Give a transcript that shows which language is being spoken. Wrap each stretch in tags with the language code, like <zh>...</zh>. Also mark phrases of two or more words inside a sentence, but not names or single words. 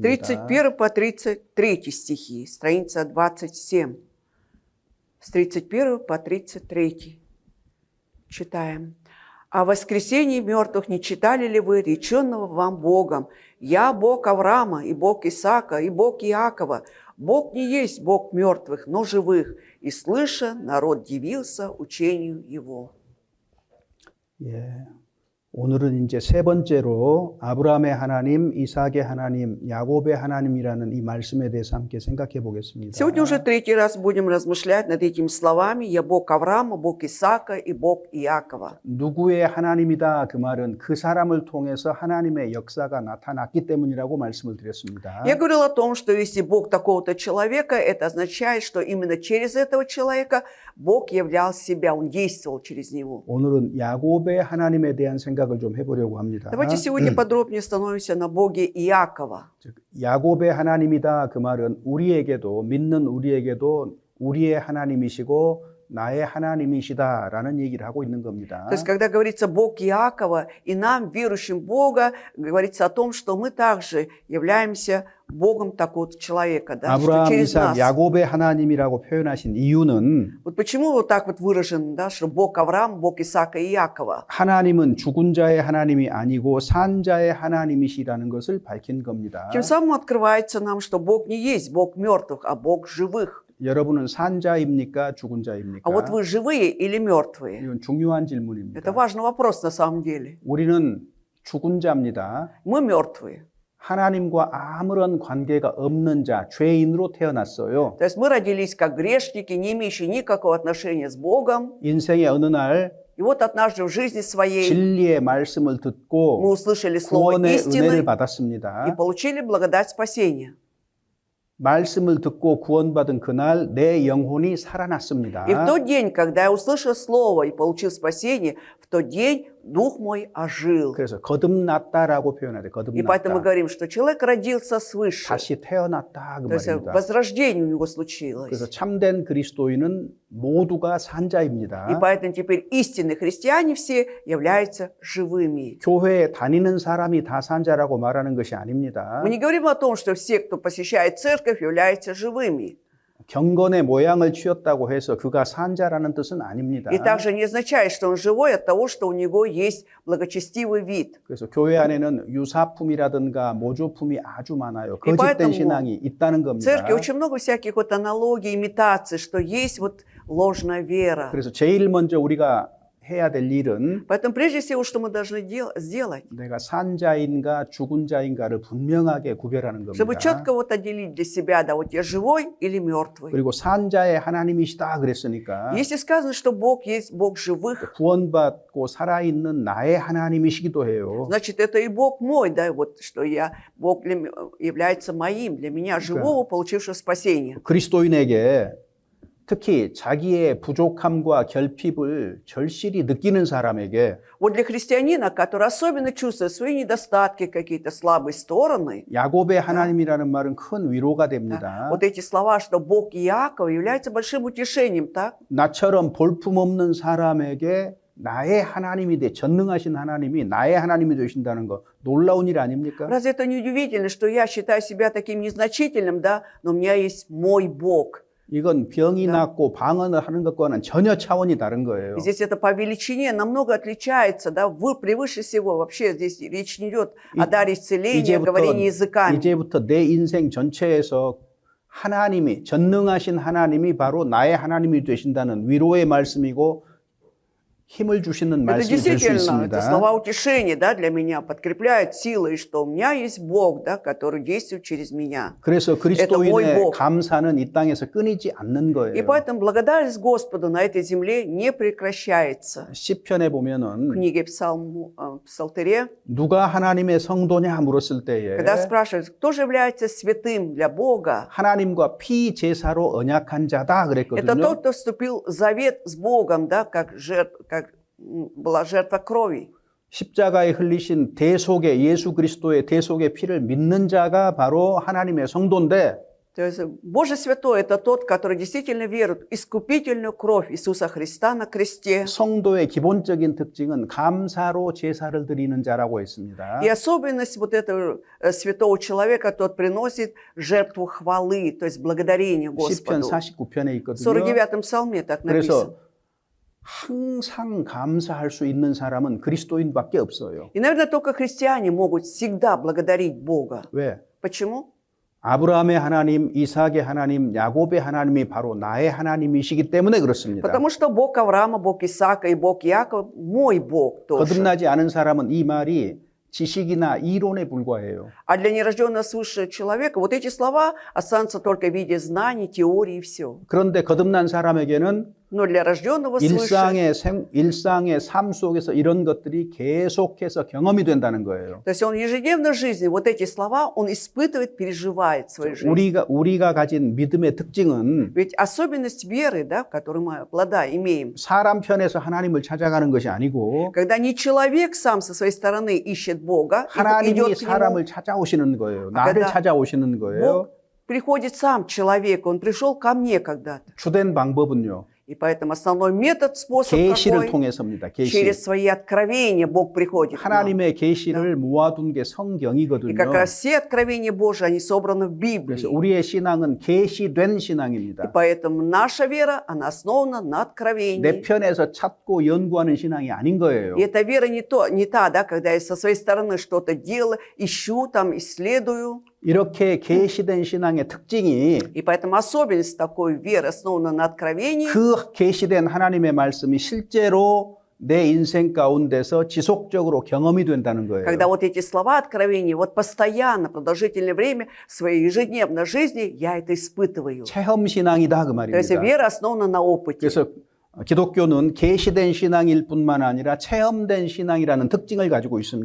<ru>31 по 33 стихи, страница 27. С 31 по 33. Читаем. «О воскресении мертвых не читали ли вы реченного вам Богом? Я Бог Авраама, и Бог Исаака, и Бог Иакова. Бог не есть Бог мертвых, но живых». И слыша, народ дивился учению его.</ru> <ko>예. 오늘은 이제 세 번째로 아브라함의 하나님, 이삭의 하나님, 야곱의 하나님이라는 이 말씀에 대해서 함께 생각해 보겠습니다.</ko> <ru>Сегодня уже третий раз будем размышлять над этими словами. «Я Бог Авраама, Бог Исаака и Бог Иакова».</ru> <ko>누구의 하나님이다 그 말은 그 사람을 통해서 하나님의 역사가 나타났기 때문이라고 말씀을 드렸습니다.</ko> <ru>Я говорил о том, что если Бог такого-то человека, это означает, что именно через этого человека Бог являл себя, Он действовал через него.</ru> <ko>오늘은 야곱의 하나님에 대한 생각을 좀 해보려고 합니다.</ko> <ru>Давайте сегодня подробнее остановимся на Боге Иакова.</ru> <ko>즉, 야곱의 하나님이다 그 말은 우리에게도 믿는 우리에게도 우리의 하나님이시고 나의 하나님이시다라는 얘기를 하고 있는 겁니다.</ko> <ru>То есть, когда говорится Бог Иакова, и нам, верующим Бога, говорится о том, что мы также являемся Богом такого человека, да, что</ru> <ko>아브라함,</ko> <ru>через</ru> <ko>이삭,</ko> <ru>нас.</ru> <ko>야곱의 하나님이라고 표현하신 이유는</ko> <ru>Вот почему вот так вот выражено, да, что Бог Авраам, Бог Исаака и Иакова.</ru> <ko>하나님은 죽은 자의 하나님이 아니고 산 자의 하나님이시라는 것을 밝힌 겁니다.</ko> <ru>Тем самым открывается нам, что Бог не есть Бог мертвых, а Бог живых.</ru> <ko>여러분은 산 자입니까? 죽은 자입니까?</ko> <ru>А вот вы живые или мертвые?</ru> <ko>이건 중요한</ko> <ru>Это</ru> <ko>질문입니다.</ko> <ru>важный вопрос на самом деле.</ru> <ko>우리는 죽은 자입니다.</ko> <ru>Мы мертвые.</ru> <ko>하나님과 아무런 관계가 없는 자, 죄인으로 태어났어요.</ko> <ru>То есть мы родились как грешники, не имеющие никакого отношения с Богом.</ru> <ko>인생의 어느 날</ko> <ru>И вот однажды в жизни своей</ru> <ko>진리의 말씀을</ko> <ru>мы</ru> <ko>듣고</ko> <ru>услышали слово</ru> <ko>구원의 은혜를</ko> <ru>истины</ru> <ko>받았습니다.</ko> <ru>и получили благодать спасения.</ru> <ko>말씀을 듣고 구원받은 그날 내 영혼이 살아났습니다.</ko> <ru>И в тот день, когда я услышал слово и получил спасение, в тот день дух мой ожил.</ru> <ko>그래서 거듭났다라고 표현하죠.</ko> <ru>И поэтому мы</ru> <ko>거듭났다.</ko> <ru>говорим, что человек родился свыше.</ru> <ko>다시 태어났다 그</ko> <ru>То есть</ru> <ko>말입니다.</ko> <ru>возрождение у него</ru> <ko>그래서</ko> <ru>случилось.</ru> <ko>참된 그리스도인은 모두가</ko> <ru>И</ru> <ko>산자입니다.</ko> <ru>поэтому теперь истинные христиане все являются живыми.</ru> <ko>교회에 다니는 사람이 다 산자라고 말하는 것이 아닙니다.</ko> <ru>Мы не говорим о том, что все, кто посещает церковь, являются живыми.</ru> <ko>경건의 모양을 취했다고 해서 그가 산자라는 뜻은 아닙니다.</ko> <ru>И также не означает, что он живой от того, что у него есть благочестивый вид.</ru> <ko>그래서 교회 안에는 유사품이라든가 모조품이 아주 많아요.</ko> <ru>И</ru> <ko>거짓된</ko> <ru>поэтому</ru> <ko>신앙이 있다는</ko> <ru>В</ru> <ko>겁니다.</ko> <ru>церкви очень много всяких вот аналогий, имитаций, что есть вот ложная вера.</ru> <ko>그래서 제일 먼저 우리가 해야 될 일은</ko> <ru>Поэтому прежде всего, что мы должны сделать,</ru> <ko>내가 산자인가 죽은 자인가를 분명하게 구별하는</ko> <ru>чтобы</ru> <ko>겁니다.</ko> <ru>четко вот отделить для себя, да, вот я живой или мертвый.</ru> <ko>그리고 산자의 하나님이시다 그랬으니까</ko> <ru>Если сказано, что Бог есть Бог живых,</ru> <ko>구원받고 살아있는 나의 하나님이시기도 해요.</ko> <ru>значит, это и Бог мой, да, вот что Бог является моим, для меня живого, получившего спасение.</ru> <ko>그리스도인에게 특히 자기의 부족함과 결핍을 절실히 느끼는 사람에게</ko> <ru>Вот для христианина, который особенно чувствует свои недостатки, какие-то слабые стороны,</ru> <ko>야곱의 하나님이라는 말은 큰 위로가 됩니다.</ko> <ru>вот эти слова, что Бог Иакова, являются большим утешением, так?</ru> <ko>나처럼 볼품없는 사람에게 나의 하나님이 돼 전능하신 하나님이 나의 하나님이 되신다는 거 놀라운 일 아닙니까?</ko> <ru>Разве это не удивительно, что я считаю себя таким незначительным, да, но у меня есть мой Бог.</ru> <ko>이건 병이 낫고 방언을 하는 것과는 전혀 차원이 다른 거예요.</ko> <ru>И здесь это по величине намного отличается, да, превыше всего. Вообще здесь речь не идет о даре исцеления, говорении языками.</ru> <ko>이제부터 내 인생 전체에서 하나님이 전능하신 하나님이 바로 나의 하나님이 되신다는 위로의 말씀이고 힘을 주시는</ko> <ru>Это</ru> <ko>말씀이 될 수</ko> <ru>действительно, это</ru> <ko>있습니다.</ko> <ru>слова утешения, да, для меня, подкрепляют силой, что у меня есть Бог, да, который действует через меня.</ru> <ko>그래서 그리스도인의</ko> <ru>Бог.</ru> <ko>감사는 이 땅에서 끊이지 않는</ko> <ru>И</ru> <ko>거예요.</ko> <ru>поэтому благодарность Господу на этой земле не прекращается.</ru> <ko>시편에</ko> <ru>В</ru> <ko>보면은</ko> <ru>книге Псалтыре,</ru> <ko>누가 하나님의 성도냐 물었을 때에</ko> <ru>когда спрашивают, кто же является святым для Бога,</ru> <ko>하나님과 피 제사로 언약한 자다</ko> <ru>это</ru> <ko>그랬거든요.</ko> <ru>тот, кто вступил в завет с Богом, да, как была жертва крови.</ru> <ko>십자가에 흘리신 대속의 예수 그리스도의 대속의 피를 믿는 자가 바로 하나님의 성도인데</ko> <ru>То есть Божий Святой – это тот, который действительно верует в искупительную кровь Иисуса Христа на кресте.</ru> <ko>성도의 기본적인 특징은 감사로 제사를 드리는 자라고 했습니다.</ko> <ru>И особенность вот этого святого человека, тот приносит жертву хвалы, то есть благодарение</ru> <ko>시편</ko> <ru>Господу.</ru> <ko>49편에</ko> <ru>В</ru> <ko>있거든요.</ko> <ru>49-м псалме так написано.</ru> <ko>그래서 항상 감사할 수 있는 사람은 그리스도인밖에 없어요.</ko> <ru>И, наверное, только христиане могут всегда благодарить Бога.</ru> <ko>왜?</ko> <ru>Почему?</ru> <ko>아브라함의 하나님, 이삭의 하나님, 야곱의 하나님이 바로 나의 하나님이시기 때문에 그렇습니다.</ko> <ru>Потому что Бог Авраама, Бог Исаака и Бог Иакова – мой Бог тоже.</ru> <ko>거듭나지 않은 사람은 이 말이 지식이나 이론에 불과해요.</ko> <ru>А для нерожденного свыше человека вот эти слова останутся только в виде знаний, теории и все.</ru> <ko>그런데 거듭난 사람에게는</ko> <ru>Но для рожденного свыше,</ru> <ko>일상의 삶 속에서 이런 것들이 계속해서 경험이 된다는 거예요.</ko> <ru>то есть он в ежедневной жизни, вот эти слова он испытывает, переживает в своей жизни.</ru> <ko>우리가 가진 믿음의 특징은</ko> <ru>Ведь особенность веры, да, которую мы имеем,</ru> <ko>사람 편에서 하나님을 찾아가는 것이 아니고</ko> <ru>когда не человек сам со своей стороны ищет Бога, и</ru> <ko>하나님이</ko> <ru>идет к Нему,</ru> <ko>사람을 찾아오시는 거예요. 나를</ko> <ru>когда</ru> <ko>찾아오시는 거예요.</ko> <ru>Бог приходит сам человек, он пришел ко мне когда-то.</ru> <ko>주된 방법은요.</ko> <ru>И поэтому основной метод, способ</ru> <ko>계시를</ko> <ru>какой?</ru> <ko>통해서입니다. 계시.</ko> <ru>Через свои откровения Бог приходит к нам.</ru> <ko>하나님의 계시를 모아둔 게</ko> <ru>И</ru> <ko>성경이거든요.</ko> <ru>как раз все откровения Божьи, они собраны в Библии.</ru> <ko>그래서 우리의 신앙은 계시된</ko> <ru>И</ru> <ko>신앙입니다.</ko> <ru>поэтому наша вера, она основана на</ru> <ko>내</ko> <ru>откровении.</ru> <ko>편에서 찾고 연구하는 신앙이 아닌 거예요.</ko> <ru>И эта вера не та, да, когда я со своей стороны что-то делаю, ищу, там, исследую.</ru> <ko>이렇게 계시된 신앙의 특징이</ko> <ru>И поэтому особенность такой веры, основана на откровении,</ru> <ko>그 계시된 하나님의 말씀이 실제로 내 인생 가운데서 지속적으로 경험이 된다는 거예요.</ko> <ru>Когда вот эти слова откровения, вот постоянно, продолжительное время в своей ежедневной жизни я это испытываю.</ru> <ko>체험 신앙이다 그</ko> <ru>То есть</ru> <ko>말입니다.</ko> <ru>вера основана на опыте.</ru> <ko>그래서 기독교는 계시된 신앙일 뿐만 아니라 체험된 신앙이라는 특징을 가지고 있습니다.</ko>